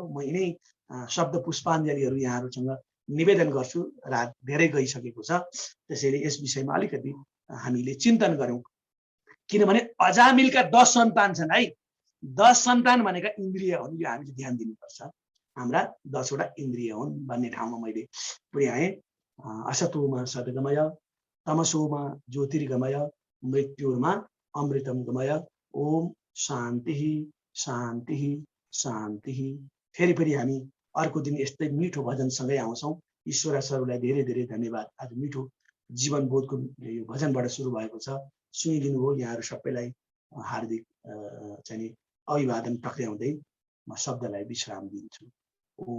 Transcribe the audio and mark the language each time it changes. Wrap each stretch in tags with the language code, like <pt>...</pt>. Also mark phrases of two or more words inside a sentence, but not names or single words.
<ne>म यिनै शब्द पुष्पाञ्जलीहरू यहाँहरूसँग निवेदन गर्छु। रात धेरै गइसकेको छ, त्यसैले यस विषयमा अलिकति हामीले चिन्तन गरौँ। किनभने अजामिलका 10 सन्तान छन् है। 10 सन्तान भनेका इन्द्रिय हुन्, यो हामीले ध्यान दिनुपर्छ। हाम्रा 10 वटा इन्द्रिय हुन् भन्ने ठाउँमा मैले पुर्याएँ।</ne> <sa>असतोमा सद्गमय, तमसोमा ज्योतिर्गमय, मृत्युर्मा अमृतम गमय। ओम शान्ति शान्ति शान्ति।</sa> <ne>फेरि हामी अर्को दिन यस्तै मिठो भजनसँगै आउँछौँ। ईश्वर सरलाई धेरै धेरै धन्यवाद। आज मिठो जीवन बोधको यो भजनबाट सुरु भएको छ, सुनिदिनु हो। यहाँहरू सबैलाई हार्दिक चाहिँ अभिवादन टक्र्याउँदै म शब्दलाई विश्राम दिन्छु।</ne>